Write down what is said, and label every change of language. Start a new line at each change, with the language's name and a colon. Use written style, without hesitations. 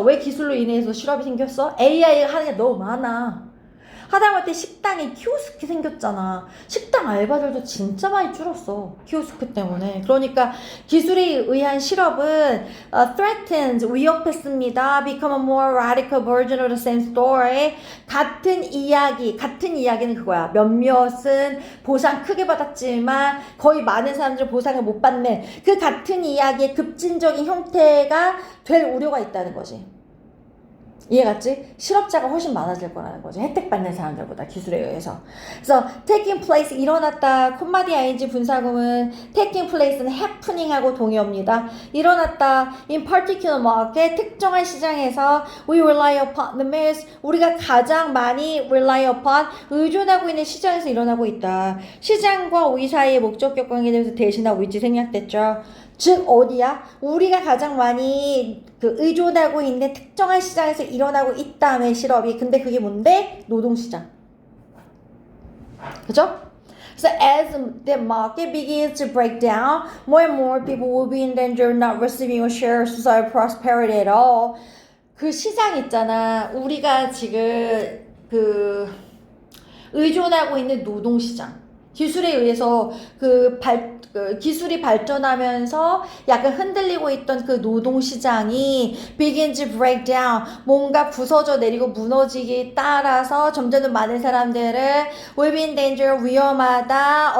Korean: 왜 기술로 인해서 실업이 생겼어? AI가 하는 게 너무 많아. 하다못해 식당에 키오스크 생겼잖아. 식당 알바들도 진짜 많이 줄었어. 키오스크 때문에. 그러니까 기술에 의한 실업은 threatened, 위협했습니다.
English: become a more radical version of the same story.
Korean: 같은 이야기는 그거야. 몇몇은 보상 크게 받았지만 거의 많은 사람들 보상을 못 받는 그 같은 이야기의 급진적인 형태가 될 우려가 있다는 거지. 이해갔지? 실업자가 훨씬 많아질 거라는 거죠. 혜택 받는 사람들보다 기술에 의해서. 그래서
English: taking place
Korean: 일어났다. 콤마디 ing 분사구문 taking place는 happening하고 동의어입니다. 일어났다.
English: in particular market
Korean: 특정한 시장에서
English: we rely upon the most
Korean: 우리가 가장 많이
English: rely upon
Korean: 의존하고 있는 시장에서 일어나고 있다. 시장과 우리 사이의 목적격 관계에 대해서 대신하고 있지 생략됐죠. 즉 어디야? 우리가 가장 많이 그 의존하고 있는 특정한 시장에서 일어나고 있다며 실업이. 근데 그게 뭔데? 노동시장. 그죠?
English: So as the market begins to break down, more and more people will be in danger of not receiving a share of societal prosperity at all.
Korean: 그 시장 있잖아. 우리가 지금 그 의존하고 있는 노동시장. 기술에 의해서 기술이 발전하면서 약간 흔들리고 있던 그 노동시장이
English: begins to break down
Korean: 뭔가 부서져 내리고 무너지기 따라서 점점 더 많은 사람들을
English: will be in danger
Korean: 위험하다.